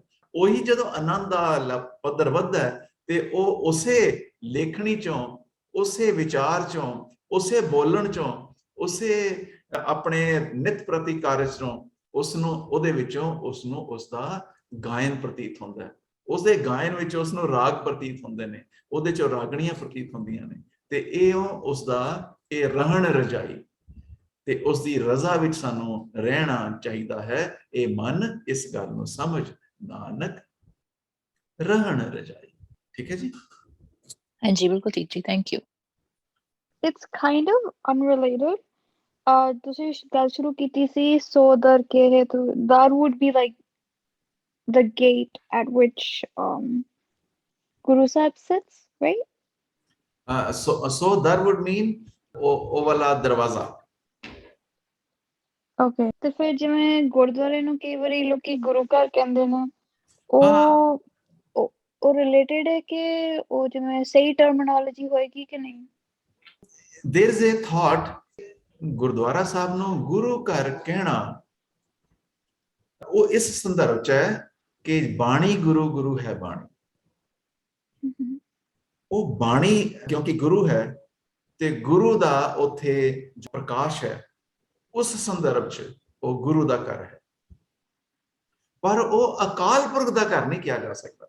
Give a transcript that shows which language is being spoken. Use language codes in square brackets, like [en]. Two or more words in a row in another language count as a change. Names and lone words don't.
[pa] ਉਹੀ ਜਦੋਂ ਆਨੰਦ ਦਾ ਪੱਧਰ ਵੱਧਦਾ ਹੈ ਤੇ ਉਹ ਉਸੇ ਲੇਖਣੀ ਚੋਂ, ਉਸੇ ਵਿਚਾਰ ਚੋਂ, ਉਸੇ ਬੋਲਣ ਚੋਂ, ਉਸੇ ਆਪਣੇ ਨਿਤ ਪ੍ਰਤੀ ਕਾਰਜ ਚੋਂ ਉਸ ਨੂੰ, ਉਹਦੇ ਵਿੱਚੋਂ ਉਸ ਨੂੰ ਉਸ ਦਾ ਗਾਇਨ ਪ੍ਰਤੀਤ ਹੁੰਦਾ ਹੈ, ਉਸਦੇ ਗਾਇਨ ਵਿੱਚ ਉਸ ਨੂੰ ਰਾਗ ਪ੍ਰਤੀਤ ਹੁੰਦੇ ਨੇ, ਉਹਦੇ ਚੋਂ ਰਾਗਣੀਆਂ ਪ੍ਰਤੀਤ ਹੁੰਦੀਆਂ ਨੇ, ਤੇ ਇਹ ਉਸਦਾ ਇਹ ਰਹਿਣ ਰਜਾਈ ਤੇ ਉਸ ਦੀ ਰਜ਼ਾ ਵਿੱਚ ਸਾਨੂੰ ਰਹਿਣਾ ਚਾਹੀਦਾ ਹੈ। ਇਹ ਮਨ ਇਸ ਗੱਲ ਨੂੰ ਸਮਝ, ਨਾਨਕ ਰਹਿਣ ਰਜਾਈ। ਠੀਕ ਹੈ ਜੀ। ਹਾਂਜੀ ਬਿਲਕੁਲ ਠੀਕ ਜੀ, [en] thank you. It's kind of unrelated. [pa] ਤੁਸੀਂ ਗੱਲ ਸ਼ੁਰੂ ਕੀਤੀ ਸੀ ਸੋ ਦਰ ਕੇ ਹੇਤੁ, [en] that would be like the gate at which Guru Sahib sits, right? So that would mean [pa] ਉਹ ਵਾਲਾ ਦਰਵਾਜ਼ਾ। Okay, ਤੇ ਫਿਰ ਜਿਵੇਂ ਗੁਰਦੁਆਰੇ ਨੂੰ ਕਈ ਵਾਰੀ ਲੋਕੀ ਗੁਰੂ ਘਰ ਕਹਿੰਦੇ ਨੇ, ਹਾਂ। ਉਹ ਰਿਲੇਟਡ ਹੈ ਕਿ ਉਹ ਜਿਵੇਂ ਸਹੀ ਟਰਮੀਨੋਲੋਜੀ ਹੋਏਗੀ ਕਿ ਨਹੀਂ? [en] There is a thought, [pa] ਗੁਰਦੁਆਰਾ ਸਾਹਿਬ ਨੂੰ ਗੁਰੂ ਘਰ ਕਹਿਣਾ ਉਹ ਇਸ ਸੰਦਰਭ ਚ ਹੈ ਕਿ ਬਾਣੀ ਗੁਰੂ ਗੁਰੂ ਹੈ ਬਾਣੀ। ਉਹ ਬਾਣੀ ਕਿਉਂਕਿ ਗੁਰੂ ਹੈ ਤੇ ਗੁਰੂ ਦਾ ਉੱਥੇ ਜੋ ਪ੍ਰਕਾਸ਼ ਹੈ ਉਸ ਸੰਦਰਭ ਚ ਉਹ ਗੁਰੂ ਦਾ ਘਰ ਹੈ, ਪਰ ਉਹ ਅਕਾਲ ਪੁਰਖ ਦਾ ਘਰ ਨਹੀਂ ਕਿਹਾ ਜਾ ਸਕਦਾ।